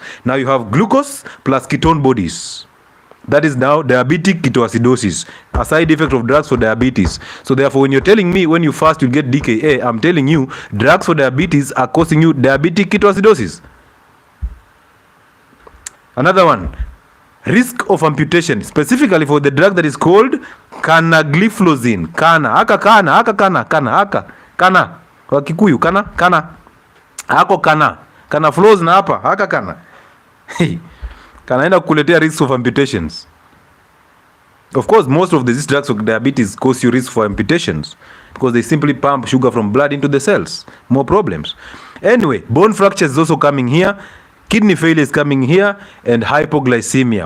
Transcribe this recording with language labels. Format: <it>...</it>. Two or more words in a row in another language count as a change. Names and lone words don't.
<en>Now you have glucose plus ketone bodies. That is now diabetic ketoacidosis, a side effect of drugs for diabetes. So therefore, when you're telling me when you fast you get DKA, I'm telling you drugs for diabetes are causing you diabetic ketoacidosis. Another one, risk of amputation, specifically for the drug that is called canagliflozin.</en> <sw>Kana. Kwa Kikuyu, kana. Hako kana. Kana flows na hapa, haka kana. Kanaenda kukuletea</sw> <en>risk of amputations. Of course, most of these drugs of diabetes cause you risk for amputations because they simply pump sugar from blood into the cells. More problems. Anyway, bone fracture is also coming here. Kidney failure is coming here, and hypoglycemia.</en>